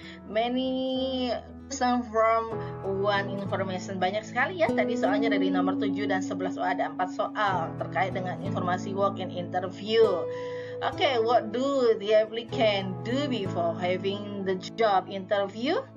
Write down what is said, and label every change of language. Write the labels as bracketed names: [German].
[English] Many question from one information. [Indonesian] Banyak sekali ya tadi soalnya dari nomor 7 dan 11. Ada 4 soal terkait dengan informasi walk-in interview. [English] Okay, what do the applicant do before having the job interview?